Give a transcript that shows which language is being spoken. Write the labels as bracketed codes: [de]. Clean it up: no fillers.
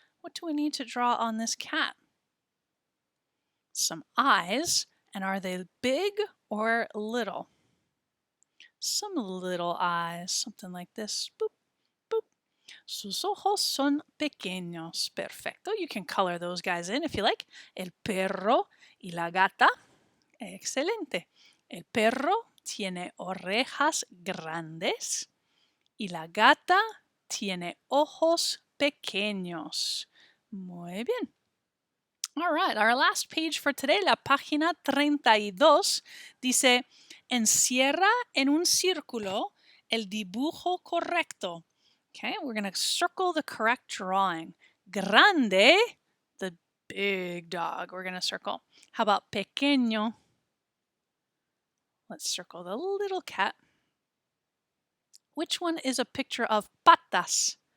[en] What do we need to draw on this cat? Some eyes. And are they big or little? Some little eyes. Something like this. Boop. [es] Sus ojos son pequeños. Perfecto. [en] You can color those guys in if you like. [es] El perro y la gata. Excelente. El perro tiene orejas grandes y la gata tiene ojos pequeños. Muy bien. [en] All right, our last page for today, [es] la página 32, dice, encierra en un círculo el dibujo correcto. [en] Okay, we're going to circle the correct drawing. Grande, the big dog. We're going to circle. How about pequeño? Let's circle the little cat. Which one is a picture of patas?